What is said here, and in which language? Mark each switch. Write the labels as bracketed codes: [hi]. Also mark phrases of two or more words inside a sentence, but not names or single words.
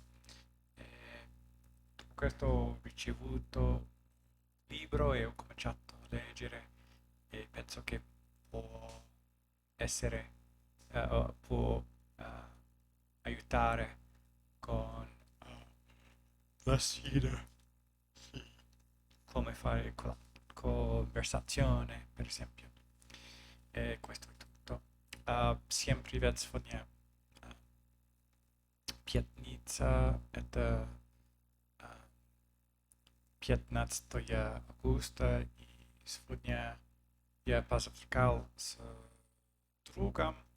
[it] E dopo questo ho ricevuto un libro e ho cominciato a leggere e penso che può essere, può aiutare la sfida come fare conversazione, per esempio. E questo è tutto. [ru] Всем привет, сегодня пятница, это 15 августа, и сегодня я позавтракал с другом,